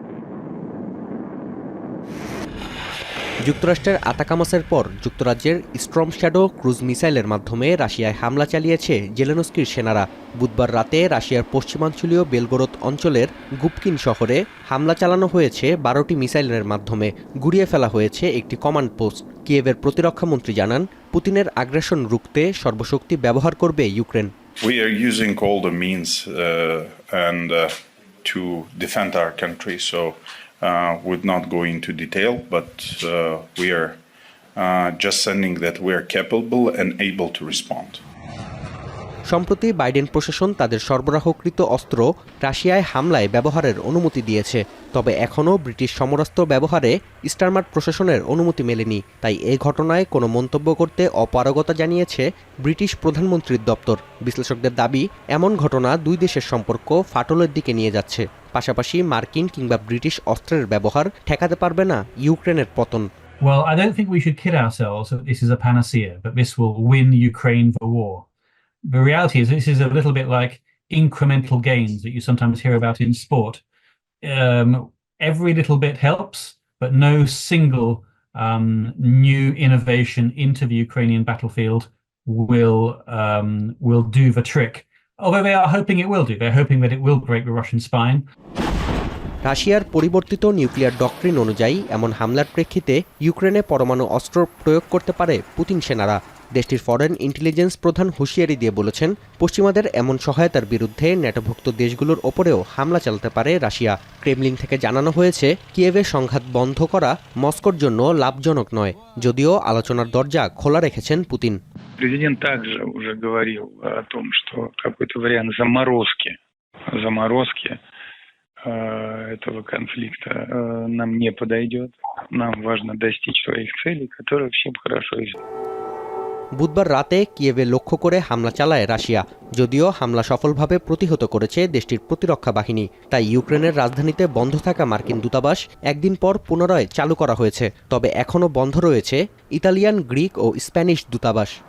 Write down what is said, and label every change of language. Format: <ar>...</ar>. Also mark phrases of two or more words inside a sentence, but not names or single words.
<bn>যুক্তরাষ্ট্রের আতাকামাসের পর যুক্তরাজ্যের স্টর্ম শ্যাডো</bn> <en>cruise missile</en> <bn>মাধ্যমে রাশিয়ায় হামলা চালিয়েছে জেলেনস্কির সেনারা। বুধবার রাতে রাশিয়ার পশ্চিমাঞ্চলীয় বেলগোরদ অঞ্চলের গুপকিন শহরে হামলা চালানো হয়েছে 12টি মিসাইলের মাধ্যমে। গুড়িয়ে ফেলা হয়েছে একটি কমান্ড পোস্ট। কিয়েভের প্রতিরক্ষামন্ত্রী জানান, পুতিনের আগ্রাসন রুখতে সর্বশক্তি ব্যবহার করবে ইউক্রেন।</bn> <en>We are using all the means to defend our country. So would not go into detail, but we are just sending that we are capable and able to respond.</en> <bn>সম্প্রতি বাইডেন প্রশাসন তাদের সরবরাহকৃত অস্ত্র রাশিয়ায় হামলায় ব্যবহারের অনুমতি দিয়েছে। তবে এখনও ব্রিটিশ সমরাস্ত্র ব্যবহারে স্টারমার্ট প্রশাসনের অনুমতি মেলেনি। তাই এই ঘটনায় কোনো মন্তব্য করতে অপারগতা জানিয়েছে ব্রিটিশ প্রধানমন্ত্রীর দপ্তর। বিশ্লেষকদের দাবি, এমন ঘটনা দুই দেশের সম্পর্ক ফাটলের দিকে নিয়ে যাচ্ছে। পাশাপাশি মার্কিন কিংবা ব্রিটিশ অস্ত্রের ব্যবহার ঠেকাতে পারবে না ইউক্রেনের পতন।</bn> <en>Well, I don't think we should kid ourselves that this is a panacea, that this will win Ukraine the war. The reality is this is a little bit like incremental gains that you sometimes hear about in sport. Every little bit helps, but no single new innovation into the Ukrainian battlefield will do the trick. Although they are hoping it will do. They're hoping that it will break the Russian spine.</en> <bn>রাশিয়ার পরিবর্তিত</bn> <en>nuclear doctrine</en> <bn>অনুযায়ী এমন হামলার প্রেক্ষিতে ইউক্রেনে পরমাণু অস্ত্র প্রয়োগ করতে পারে পুতিন সেনারা। দেশটির</bn> <en>foreign intelligence</en> <bn>প্রধান হুঁশিয়ারি দিয়ে বলেছেন, পশ্চিমাদের এমন সহায়তার বিরুদ্ধে ন্যাটোভুক্ত দেশগুলোর ওপরেও হামলা চালাতে পারে রাশিয়া। ক্রেমলিন থেকে জানানো হয়েছে, কিয়েভে সংঘাত বন্ধ করা মস্কোর জন্য লাভজনক নয়, যদিও আলোচনার দরজা খোলা রেখেছেন পুতিন।</bn> <ru>Президент также уже говорил о том, что какой-то вариант заморозки этого конфликта нам не подойдет. Нам важно достичь своих целей, которые всем хорошо известны.</ru> <bn>বুধবার রাতে কিয়েভে লক্ষ্য করে হামলা চালায় রাশিয়া। যদিও হামলা সফলভাবে প্রতিহত করেছে দেশটির প্রতিরক্ষা বাহিনী। তাই ইউক্রেনের রাজধানীতে বন্ধ থাকা মার্কিন দূতাবাস একদিন পর পুনরায় চালু করা হয়েছে। তবে এখনও বন্ধ রয়েছে ইতালিয়ান, গ্রিক ও স্প্যানিশ দূতাবাস।</bn>